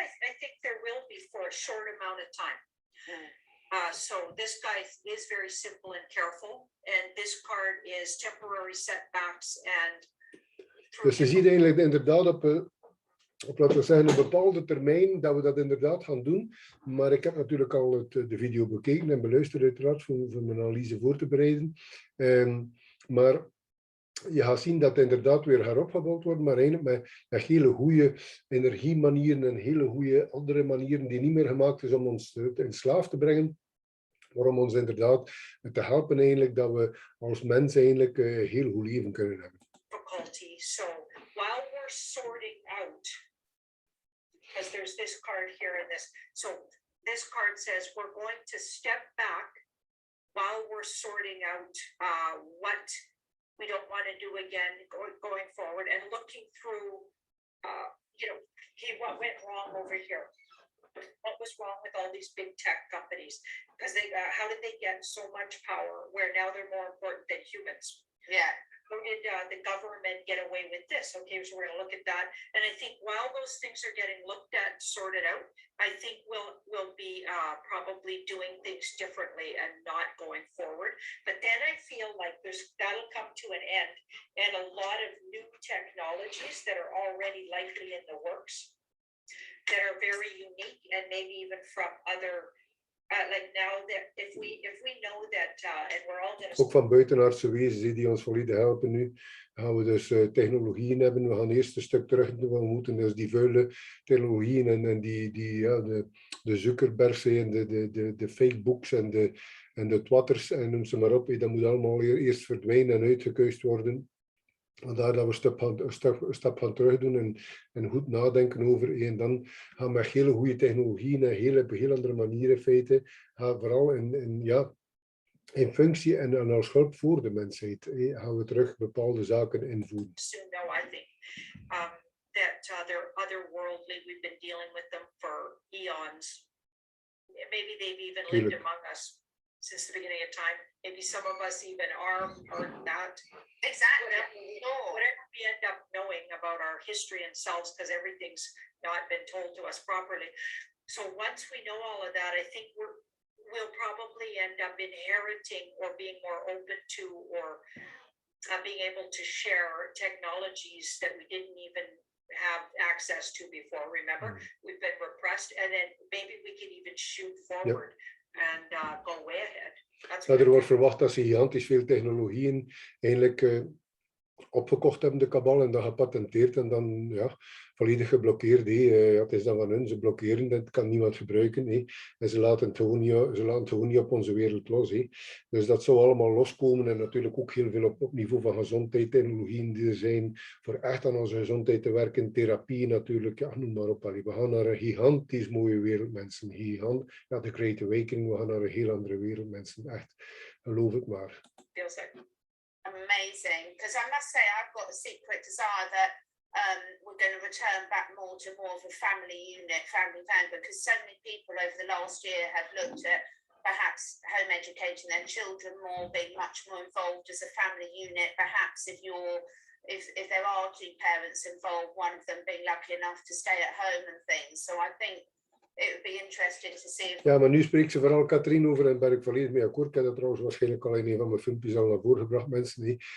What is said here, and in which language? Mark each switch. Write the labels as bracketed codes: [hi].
[en] I think there will be for a short amount of time. So this guy is very simple and careful, and this card is temporary setbacks and. [nl] Dus je ziet eigenlijk inderdaad op laten we zeggen, een bepaalde termijn dat we dat inderdaad gaan doen. Maar ik heb natuurlijk al de video bekeken en beluisterd uiteraard voor mijn analyse voor te bereiden. Maar je gaat zien dat het inderdaad weer gaat opgebouwd worden, maar eigenlijk met hele goede energiemanieren en hele goede andere manieren die niet meer gemaakt is om ons in slaaf te brengen. Maar om ons inderdaad te helpen eigenlijk dat we als mens eigenlijk heel goed leven kunnen hebben. [en] So while we're sorting out, because there's this card here and this, so this card says we're going to step back while we're sorting out what we don't want to do again going forward, and looking through, okay, what went wrong over here? What was wrong with all these big tech companies? Because how did they get so much power where now they're more important than humans? Yeah. How did the government get away with this? Okay, so we're going to look at that. And I think while those things are getting looked at, sorted out, I think we'll be probably doing things differently and not going forward. But then I feel like that'll come to an end, and a lot of new technologies that are already likely in the works that are very unique, and maybe even from other. Like now that if we know that and we're all going to. [nl] Ook van buitenaardse wezens die ons volledig helpen nu, gaan we dus technologieën hebben. We gaan eerst een stuk terug doen. We moeten dus die vuile technologieën en de Zuckerbergs en de Facebooks en de Twitters en noem ze maar op. Dat moet allemaal eerst verdwijnen en uitgekuist worden. Vandaar dat we een stap gaan terug doen en goed nadenken over. En dan gaan we met hele goede technologieën en heel andere manieren in feite. Gaan vooral in functie en als hulp voor de mensheid gaan we terug bepaalde zaken invoeren. [en] Soon know, I think, that they're otherworldly. We've been dealing with them for eons. Maybe they've even lived among us since the beginning of time. Maybe some of us even are not. Exactly. Whatever we end up knowing about our history and selves, because everything's not been told to us properly. So once we know all of that, I think we'll probably end up inheriting or being more open to or being able to share technologies that we didn't even have access to before. Remember, we've been repressed, and then maybe we can even shoot forward and go way ahead. [nl] Er wordt verwacht dat ze gigantisch veel technologieën eigenlijk opgekocht hebben, de kabal, en dat gepatenteerd en dan volledig geblokkeerd. Het is dan van hun, ze blokkeren, dat kan niemand gebruiken. En ze laten het gewoon niet op onze wereld los. Dus dat zou allemaal loskomen en natuurlijk ook heel veel op niveau van gezondheid, technologieën die er zijn, voor echt aan onze gezondheid te werken, therapie natuurlijk, noem maar op. We gaan naar een gigantisch mooie wereld, mensen. De Great Awakening, we gaan naar een heel andere wereld, mensen. Echt, geloof het maar. [en] Amazing, because I must say I've got a secret desire that we're going to return back more to more of a family unit, family van, because so many people over the last year have looked at perhaps home educating their children more, being much more involved as a family unit. Perhaps if there are two parents involved, one of them being lucky enough to stay at home and things. So I think it would be interesting to see. [nl] Ja, maar nu spreekt ze vooral Katrien over en ben ik volledig mee akkoord. Ik heb dat trouwens waarschijnlijk al in een van mijn filmpjes al naar voren gebracht, mensen.